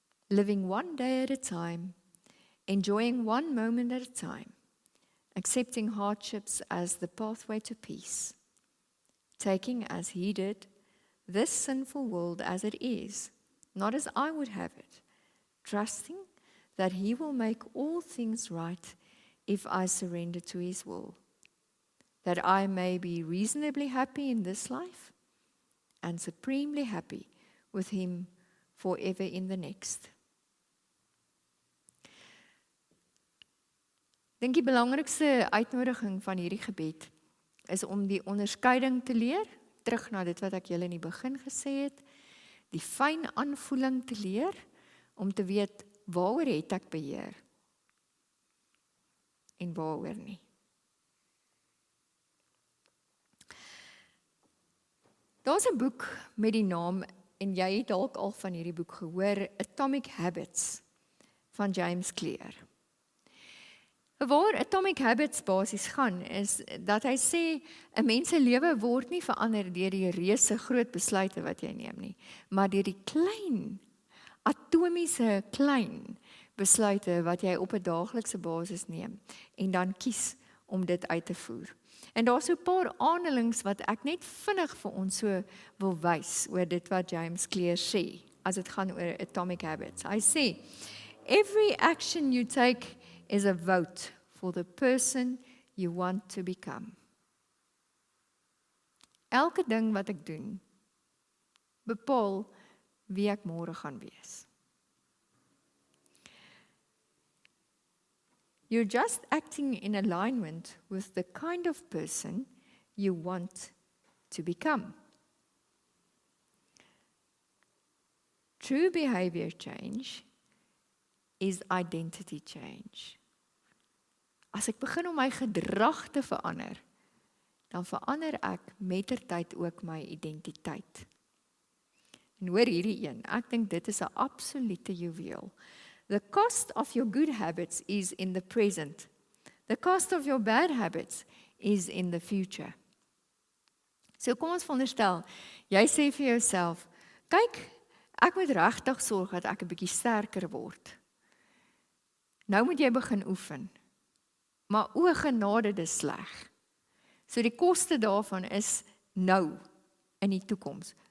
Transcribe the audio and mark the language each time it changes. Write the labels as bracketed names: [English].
[English] Living one day at a time, enjoying one moment at a time, accepting hardships as the pathway to peace, taking as he did this sinful world as it is, not as I would have it, trusting that he will make all things right if I surrender to his will, that I may be reasonably happy in this life and supremely happy with him forever in the next. [Afrikaans] Ek dink die belangrikste uitnodiging van hierdie gebed is om die onderskeiding te leer, terug na dit wat ek julle in die begin gesê het, die fyn aanvoeling te leer, om te weet waaroor het ek beheer en waaroor nie. Daar's 'n boek met die naam, en jy het dalk al van hierdie boek gehoor, Atomic Habits van James Clear. Waar Atomic Habits basies gaan, is dat hy sê, 'n mens se lewe word nie verander deur die reuse groot besluite wat jy neem nie, maar deur die klein, atomiese klein besluite wat jy op 'n daaglikse basis neem, en dan kies om dit uit te voer. En daar's so 'n paar aanhalings wat ek net vinnig vir ons so wil wys oor dit wat James Clear sê, as dit gaan oor Atomic Habits. Hy sê, [English] every action you take is a vote for the person you want to become. [Afrikaans] Elke ding wat ek doen, bepaal wie ek môre gaan wees. [English] You're just acting in alignment with the kind of person you want to become. True behavior change is identity change. [Afrikaans] As ek begin om my gedrag te verander, dan verander ek mettertyd ook my identiteit. En hoor hierdie een, ek dink dit is 'n absolute juweel. [English] The cost of your good habits is in the present. The cost of your bad habits is in the future. [Afrikaans] So kom ons veronderstel, jy sê vir jouself, kyk, ek moet regtig sorg dat ek 'n bietjie sterker word. Nou moet jy begin oefen. Maar o genade, dis sleg. So die koste daarvan is nou, in die toekoms.